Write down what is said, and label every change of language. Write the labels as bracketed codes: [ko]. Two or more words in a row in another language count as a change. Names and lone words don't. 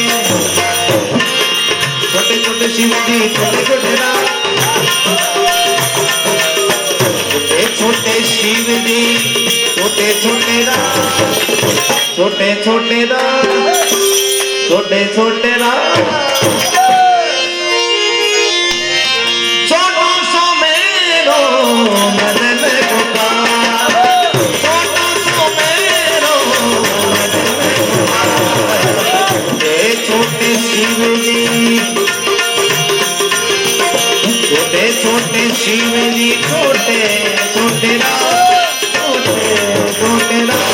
[hi] छोटे छोटे शिव जी, छोटे छोटे राम, छोटे छोटे शिव जी, छोटे छोटे राम, छोटे छोटे राम, छोटे छोटे राम। [bra] छोटो सो मेरो मदन गोपाल, छोटो सो मेरो मदन गोपाल। [hi] ये छोटे शिव जी, छोटे छोटे शिव जी, छोटे छोटे राम, छोटे छोटे राम।